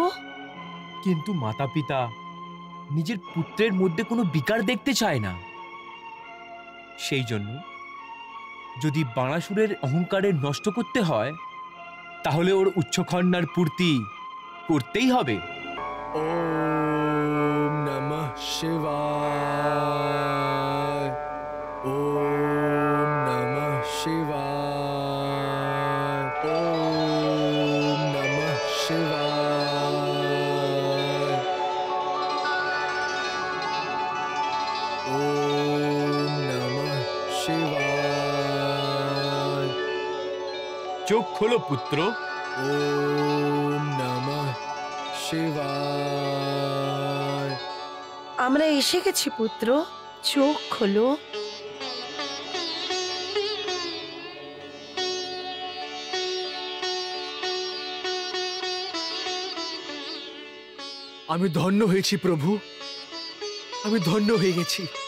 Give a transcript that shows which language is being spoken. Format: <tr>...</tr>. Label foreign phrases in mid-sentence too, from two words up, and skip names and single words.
<bn>কিন্তু মাতা পিতা নিজের পুত্রের মধ্যে কোনো বিকার দেখতে চায় না। সেই জন্য যদি বানাসুরের অহংকারের নষ্ট করতে হয়, তাহলে ওর উচ্চখন্যার পূর্তি করতেই হবে।</bn> <sa>ওম নমঃ শিবায়, ওম নমঃ শিবায়, ওম নমঃ শিবায়, ওম নমঃ শিবায়।</sa> <bn>চোখ খোলো পুত্র।</bn> <sa>ওম নমঃ শিবায়।</sa> <bn>আমরা এসে গেছি পুত্র, চোখ খোলো। আমি ধন্য হয়েছি প্রভু, আমি ধন্য হয়ে গেছি।</bn>